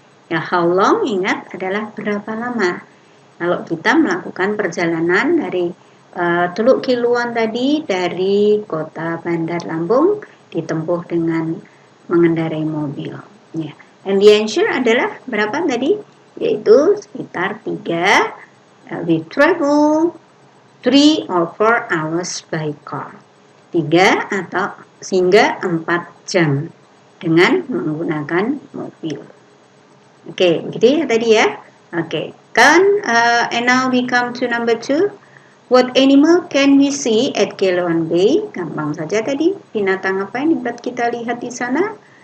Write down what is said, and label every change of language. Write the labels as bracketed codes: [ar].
[id] Ya, [en] how long [id] ingat adalah berapa lama. Kalau kita melakukan perjalanan dari Teluk Keluan tadi dari kota Bandar Lampung ditempuh dengan mengendarai mobil. Ya. [en] And the answer [id] adalah berapa tadi? Yaitu sekitar 3. [en] We travel 3 or 4 hours by car. [id] 3 atau hingga 4 jam dengan menggunakan mobil. Oke, begitu ya tadi ya. [en] Oke, and now we come to number 2. What animal can we see at Keluan Bay? [id] Gampang saja tadi. Binatang apa yang dapat kita lihat di sana?